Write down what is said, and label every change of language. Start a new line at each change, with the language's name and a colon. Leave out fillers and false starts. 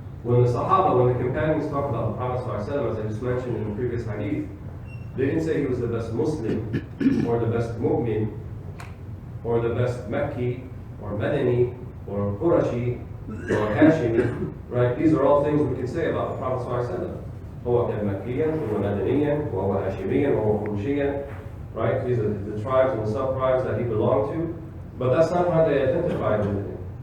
English: When the Sahaba, when the companions talk about the Prophet Sallallahu Alaihi Wasallam, as I just mentioned in the previous hadith, they didn't say he was the best Muslim, or the best Mu'min, or the best Mekki, or Madani, or Qurashi, or Hashimi, right? These are all things we can say about the Prophet Sallallahu Alaihi Wasallam.
Arabic: هو كان مكيا وهو مدنيا وهو هاشميا وهو قرشيا, right?
English: These are the tribes and the sub-tribes that he belonged to, but that's not how they identified with him.